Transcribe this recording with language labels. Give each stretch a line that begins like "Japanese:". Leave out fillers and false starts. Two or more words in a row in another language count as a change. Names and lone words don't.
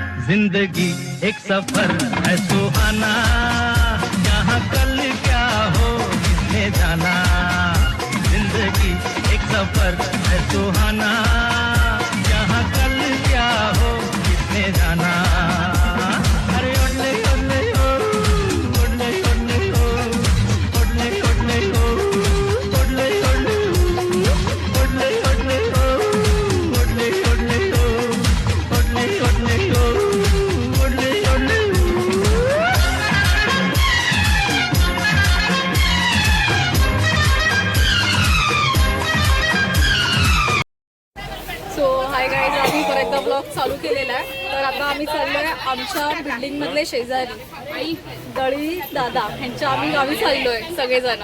Hindi: जिंदगी एक सफर है सुहाना, यहाँ कल क्या हो किसने जाना। जिंदगी एक सफर है सुहाना, यहाँ कल क्या हो किसने जाना। अरे ओडले ओडले ओ, ओडले ओडले ओ, ओडले ओडले ओ, ओडले ओडले ओ, ओडले ओडले ओ, ओडले ओडले ओ, ओडले ओडले ओ, ओडले ओडले ओ।
Marathi: सो
English: hi guys,
Marathi: आम्ही परत एकदा ब्लॉग चालू केलेला आहे. तर आता आम्ही चाललोय आमच्या बिल्डिंग मधले शेजारी दळी दादा यांच्या आम्ही गावी चाललोय सगळेजण.